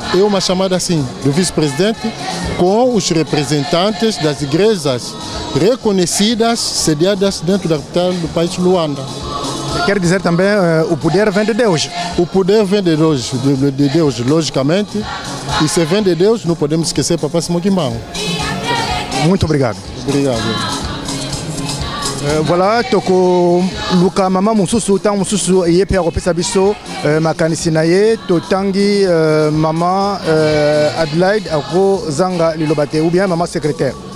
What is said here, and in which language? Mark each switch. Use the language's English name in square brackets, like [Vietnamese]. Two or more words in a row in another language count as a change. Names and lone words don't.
[Portuguese] É uma chamada assim, do vice-presidente com os representantes das igrejas reconhecidas, sediadas dentro da capital do país Luanda. Quer dizer também o poder vem de Deus? O poder vem de Deus, logicamente. E se vem de Deus, não podemos esquecer Papa Simon Kimbangu. Muito obrigado. Obrigado. [Lingala] Voilà, toko luka mama mususu tang mususu yepe akopesa biso makanisi na ye totangi mama Adelaide ako zanga lilobate [French] ou bien [Lingala] mama secrétaire.